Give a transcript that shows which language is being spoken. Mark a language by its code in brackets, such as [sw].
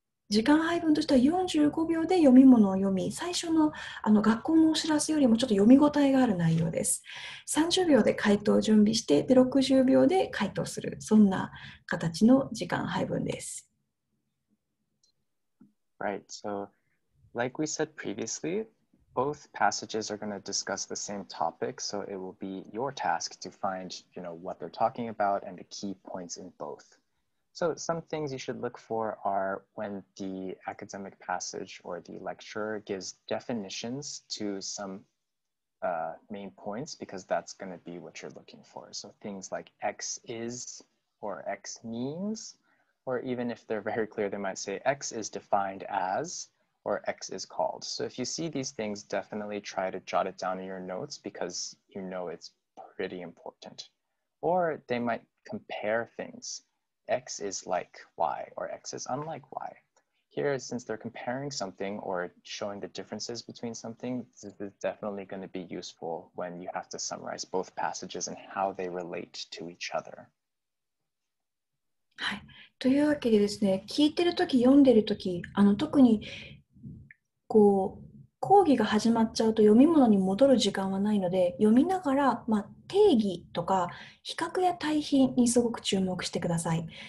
[ja] 時間配分としては45秒で読み物を読み、最初の学校のお知らせよりもちょっと読み応えがある内容です。 30秒で回答を準備して、で60秒で回答する、そんな形の時間配分です。 [en] Right, so like we said previously, both passages are going to discuss the same topic, so it will be your task to find, what they're talking about and the key points in both. So some things you should look for are when the academic passage or the lecturer gives definitions to some main points, because that's going to be what you're looking for. So things like X is or X means, or even if they're very clear, they might say X is defined as, or X is called. So if you see these things, definitely try to jot it down in your notes because you know it's pretty important. Or they might compare things. X is like Y or X is unlike Y. Here, since they're comparing something or showing the differences between something, this is definitely going to be useful when you have to summarize both passages and how they relate to each other. [ja] はい。というわけでですね、聞いてるとき、読んでるとき、特にこう講義が始まっちゃうと読み物に戻る時間はないので、読みながら、定義とか比較や対比にすごく注目してください。